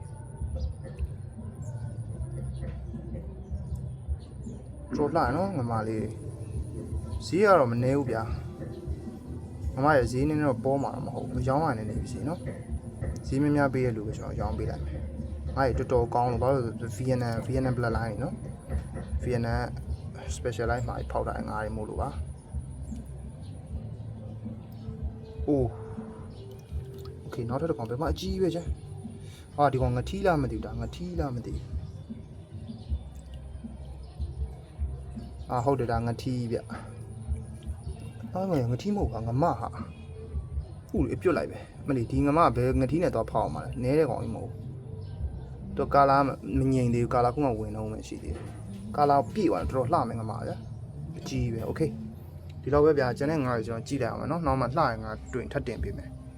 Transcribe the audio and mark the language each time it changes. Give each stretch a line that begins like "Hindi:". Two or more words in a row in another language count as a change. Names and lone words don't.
Burmese: တော်လှနော်ငမလေးဈေးကတော့မနှဲဘူးဗျာငမရဲ့ဈေးနည်းတော့ပေါ်မှာတော့မဟုတ်ဘူးရောင်းရနေနေပြီနော်ဈေးများများပေးရလို့ပဲကျွန်တော်ရောင်းပေးလိုက်မယ်ငါ့ရေတော်တော်ကောင်းလို့ဘာလို့
English: Vietnam blood line
Burmese: နော်
English: Vietnam special line
Burmese: မှာဖောက်တာငါးရီမို့လို့ပါ โอเคနောက်ထပ်တစ်ကောင်ဘယ်မှာအကြီးပဲကျဒီကောင်ငထီးလားမသိဘူးဒါငထီးလားမသိ ဘူးဟုတ်တယ်ဒါငထီးဗျငထီးမဟုတ်ပါငမဟာလေပြုတ်လိုက်ပဲမလီဒီငမဘယ်ငထီးနဲ့တော့ဖောက်အောင်မလဲနဲတဲ့ကောင်ကြီးမဟုတ်တော့ကာလာမငြိမ်သေးဘူးကာလာခုမှဝင်တော့မှရှိသေးတယ်ကာလာပြည့်သွားတော့တော်တော်လှမယ်ငမဗျအကြီးပဲโอเคဒီတော့ပဲဗျာကျန်တဲ့ငါးတွေကျွန်တော်ကြည့်လိုက်အောင်မယ်နော်နောက်မှလှရင်ငါတွင်ထပ်တင်ပေးမယ်